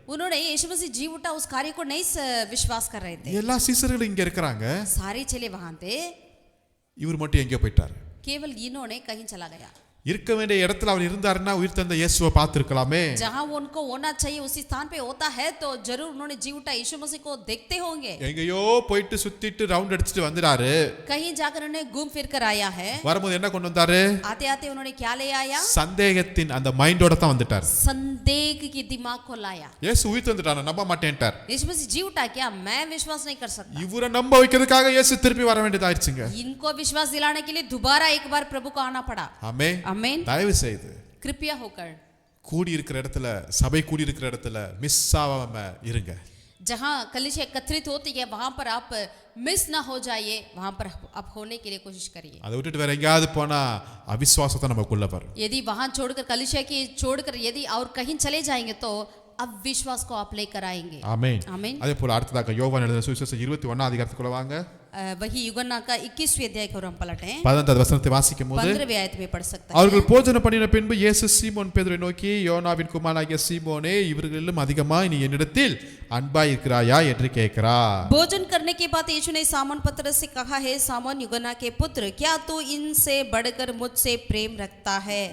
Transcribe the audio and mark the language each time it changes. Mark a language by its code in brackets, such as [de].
[hi] उन्होंने यीशु मसीह जी उठा उस कार्य को नहीं विश्वास कर रहे थे। [ta] எல்லா சீசர்களும் இங்க இருக்கிறாங்க, [hi] सारे चेले वहां थे, [ta] இவர் மட்டும் எங்க போயிட்டாரு? [hi] केवल इन्होंने कहीं चला गया। [ta] இருக்க வேண்டிய இடத்துல அவர் இருந்தாருன்னா உயிர்த்தெழுந்த இயேசுவை பார்த்திருக்கலாமே. [hi] जहां वो उनको होना चाहिए उसी स्थान पे होता है तो जरूर उन्होंने जी उठा यीशु मसीह को देखते होंगे। [ta] எங்கேயோ போயிட்டு சுத்திட்டு ரவுண்ட் அடிச்சிட்டு வந்துறாரு. [hi] कहीं जाकर उन्होंने घूम फिर कर आया है। [ta] வரும்போது என்ன கொண்டு வந்தாரு? [hi] आते आते उन्होंने क्या ले आया? [ta] சந்தேகத்தின் அந்த மைண்டோட தான் வந்துட்டார். [hi] संदेह की दिमाग को लाया। [ta] இயேசு உயிர்த்தெழுந்துட்டாரு, நம்ப மாட்டேன்ட்டார். [hi] यीशु मसीह जी उठा क्या मैं विश्वास नहीं कर सकता। [ta] இவரை நம்ப வைக்கிறதுக்காக இயேசு திருப்பி வர வேண்டியதாயிருச்சுங்க. [hi] इनको विश्वास दिलाने के लिए दोबारा एक बार प्रभु को आना पड़ा। [ta] ஆமென். [hi] आमीन। [ta] தயவு செய்து [hi] कृपया होकर [ta] கூடி இருக்கிற இடத்துல சபை கூடி இருக்கிற இடத்துல மிஸ் ஆகாம இருங்க. [hi] जहां कलीसिया एकत्रित होती है वहां पर आप मिस ना हो जाइए, वहां पर आप होने के लिए कोशिश करिए। [ta] அதை விட்டுட்டு வேற எங்கேயாவது போனா அவிசுவாசத்தை நமக்குள்ள வரும். [hi] यदि वहां छोड़कर कलीसिया की छोड़कर यदि और कहीं चले जाएंगे तो अविश्वास को आप लेकर आएंगे। [ta] ஆமென். [hi] आमीन। [ta] அதே போல அடுத்ததாக யோவான் எழுதின சுவிசேஷம் 21 அதிகாரத்துக்குள்ள வாங்க। [hi] वही यूहन्ना का 21वें अध्याय को हम पलटें [ta] 15வது வசனத்தை வாசிக்கும் போது [hi] 15वें आयत में पढ़ सकते हैं। [ta] அவர்கள் போஜன பண்ணின பின்பு இயேசு சீமோன் பேதுருவை நோக்கி யோனாவின் குமாரனாகிய சீமோனே இவர்களிலும் அதிகமாய் நீ என்னிடத்தில் அன்பாய் இருக்கிறாயா என்று கேட்கிறார்। [hi] भोजन करने के बाद यीशु ने सामोन पतरस से कहा है, सामोन यूहन्ना के पुत्र, क्या तू इनसे बढ़कर मुझसे प्रेम रखता है?